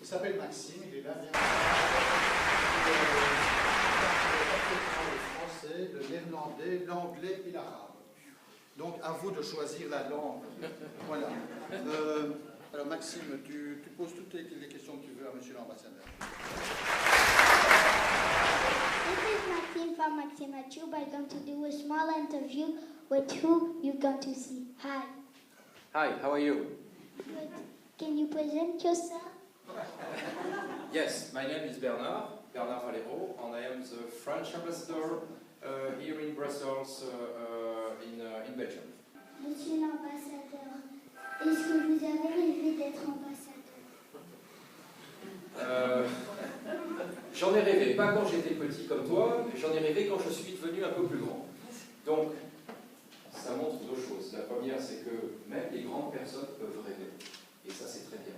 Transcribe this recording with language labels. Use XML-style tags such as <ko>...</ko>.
<fr>Il s'appelle Maxime, il est là. Le français, le néerlandais, l'anglais et l'arabe. Donc à vous de choisir la langue. Voilà. Alors Maxime, tu poses toutes les questions que tu veux à monsieur l'ambassadeur.</fr> <en>This is Maxime from Maxima Tube. I'm going to do a small interview with who you're going to see. Hi. Hi, how are you? Good. Can you present yourself? Yes, my name is Bernard Valero, and I am the French ambassador here in Brussels, in Belgium.</en> <fr>Monsieur l'ambassadeur, est-ce que vous avez rêvé d'être ambassadeur? J'en ai rêvé, pas quand j'étais petit comme toi, mais j'en ai rêvé quand je suis devenu un peu plus grand. Donc, ça montre deux choses. La première, c'est que même les grandes personnes peuvent rêver. Et ça, c'est très bien.</fr>